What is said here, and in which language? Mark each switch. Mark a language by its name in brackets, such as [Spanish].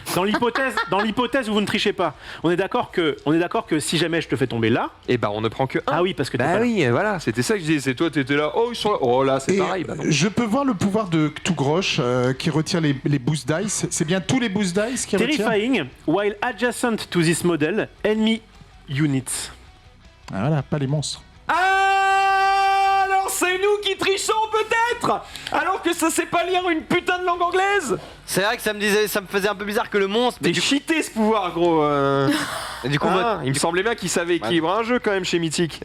[French] Dans l'hypothèse où vous ne trichez pas, on est d'accord que si jamais je te fais tomber là, Et bah, on ne prend que 1. ah oui parce que t'es Bah pas là. oui, voilà, c'était ça que je disais. C'est toi, t'étais là. Oh, ils sont là. Oh là, c'est Et pareil. Bah non. je peux voir le pouvoir de Cthulgrosh qui retire les boost dice. C'est bien tous les boost dice qui retirent. [English] Terrifying, while adjacent to this model, enemy units. [French] Ah, voilà, pas les monstres. Ah, alors c'est nous qui trichons peut-être. Alors que ça sait pas lire une putain de langue anglaise. C'est vrai que ça me faisait un peu bizarre que le monstre. T'es cheaté ce pouvoir, gros. Mais du coup, Ah, il me semblait bien qu'il savait équilibrer un jeu quand même chez Mythic.